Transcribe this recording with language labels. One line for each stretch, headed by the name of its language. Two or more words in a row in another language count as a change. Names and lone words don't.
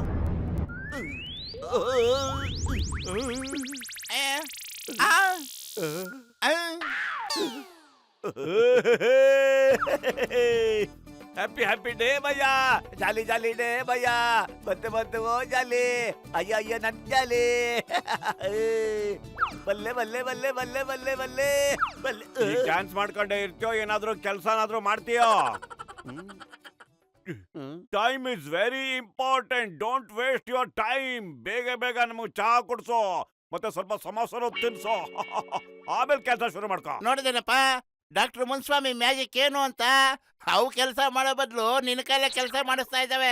English: ಏ? ಆ? ಆ? happy happy day
Kannada: ಭಯ್ಯ,
English: jolly jolly day
Kannada: ಭಯ್ಯ, ಮತ್ತೆ ಮತ್ತೆ ಓ ಜಾಲಿ, ಅಯ್ಯ ಅಯ್ಯ ನನ್ ಜಾಲಿ. ಬಲ್ಲೆ ಬಲ್ಲೆ ಬಲ್ಲೆ ಬಲ್ಲೆ ಬಲ್ಲೆ ಬಲ್ಲೆ ಬಲ್ಲೆ. ಡ್ಯಾನ್ಸ್ ಮಾಡ್ಕೊಂಡೇ ಇರ್ತೀಯೋ ಏನಾದ್ರೂ ಕೆಲ್ಸನಾದ್ರೂ ಮಾಡ್ತೀಯೋ?
English: time is very important, don't waste your time.
Kannada: ಬೇಗ ಬೇಗ ನಮಗೆ ಚಹಾ ಕೊಡ್ಸೋ, ಮತ್ತೆ ಸ್ವಲ್ಪ ಸಮೋಸನು ತಿನ್ಸೋ, ಆಮೇಲೆ ಕೆಲಸ ಶುರು ಮಾಡ್ಕೋ. ನೋಡಿದೇನಪ್ಪ ಡಾಕ್ಟರ್ ಮುನ್ಸ್ವಾಮಿ ಮ್ಯಾಜಿಕ್ ಏನು ಅಂತ? ಅವು ಕೆಲಸ ಮಾಡೋ ಬದಲು ನಿನ್ನ ಕೈಲೇ ಕೆಲಸ ಮಾಡಿಸ್ತಾ ಇದ್ದಾವೆ.